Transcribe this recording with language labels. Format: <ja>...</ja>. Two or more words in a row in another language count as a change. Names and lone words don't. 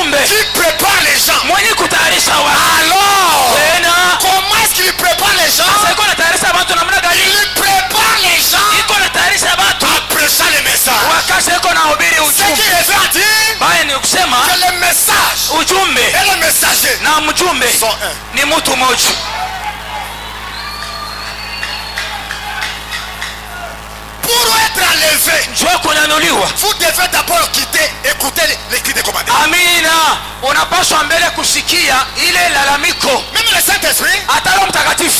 <fr>qui prépare les gens.</fr> <sw>mwenye kutayarisha watu.</sw> <fr>Alors,</fr> <sw>Tena</sw> <fr>comment est-ce qu'il prépare les gens?</fr> <sw>sasa iko natayarisha watu namna gani?</sw> <fr>Il prépare les gens</fr> <sw>Iko natayarisha watu</sw> <fr>en prêchant le message.</fr> <sw>wakati iko nahubiri</sw> <fr>Ce</fr> <sw>ujumbe.</sw> <fr>qui revient à dire</fr> <sw>Baya ni kusema</sw> <fr>que le message</fr> <sw>ujumbe</sw> <fr>et le messager</fr> <sw>na mjumbe</sw> <fr>sont un.</fr> <sw>ni mtu mmoja.</sw> <fr>Pour être enlevé,</fr> <sw>Njoo kunyanyuliwa.</sw> <fr>vous devez d'abord écouter les cris de commandement.</fr> <sw>Amina, unapaswa mbele kusikia ile lalamiko.</sw> <fr>Même le Saint-Esprit</fr> <sw>Hata Roho Mtakatifu</sw>